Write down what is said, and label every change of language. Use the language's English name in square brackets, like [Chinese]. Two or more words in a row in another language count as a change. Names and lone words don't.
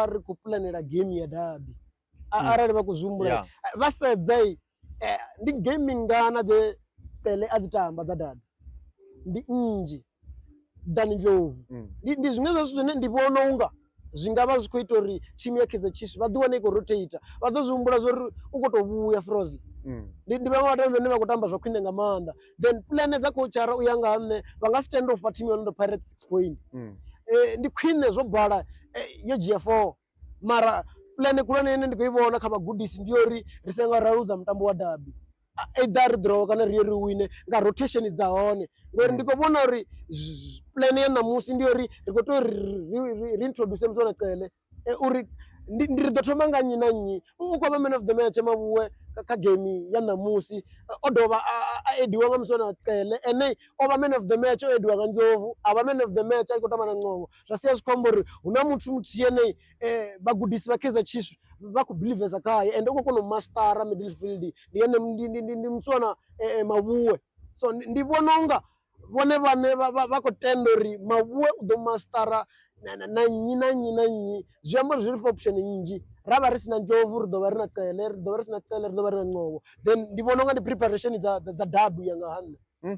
[Venda] ri khou pulanela game ya derby arali vha khou zwihumbula vha sedza ndi game ngana dze Cele a dzi tamba dza derby ndi nnzhi than Ndlovu ndi zwiṅwe zwa zwithu zwine ndi vhona unga zwi nga vha zwi khou ita uri thimu ya Kaizer Chiefs vha ḓi wane i khou rotate vha ḓo zwihumbula zwa uri u khou tou vhuya Frozen ndi vhaṅwe vhatambi vhane vha khou tamba zwa khwine nga maanḓa then puḽane dza coachara u ya nga ha nṋe vha nga [English] stand off [Venda] thimu yo no tou Pirates 6 point ndi khwine zwo bala yo dzhia 4 mara puḽane khulwane ine ndi khou i vhona kha vhagudisi ndi uri ri senga ra luza mutambo wa derby either ri draw kana ri ri wine nga rotation dza hone ngori ndi khou vhona uri puḽane ya ṋamusi ndi uri ri khou tea ri introduce msona Cele uri ndi ri ḓo thoma nga nnyi na nnyi u khou vha [English] man of the match [Venda] Mavhuwe kha game ya ṋamusi o dovha a ediwa nga msona Cele ene o vha [English] man of the match [Venda] o ediwa nga Ndlovu a vha [English] man of the match [Venda] a khou tamba na Ncovho zwa sia zwi khou amba uri hu na muthu muthihi ene vhagudisi vha Kaizer Chiefs vha khou believesa khaye ende u khou kona u mastera midfield ndi ene ndi msona Mavhuwe so ndi vhona unga vhone vhaṋe vha khou tenda uri Mavhuwe u ḓo mastera na nnyi na nnyi na nnyi zwi amba uri zwi ri fha option nnzhi ra vha ri si na Ndlovu ri ḓo vha ri na Cele ri ḓo vha ri si na Cele ri ḓo vha ri na Ncovho then ndi vhona unga ndi preparation dza derby ya nga ha nṋe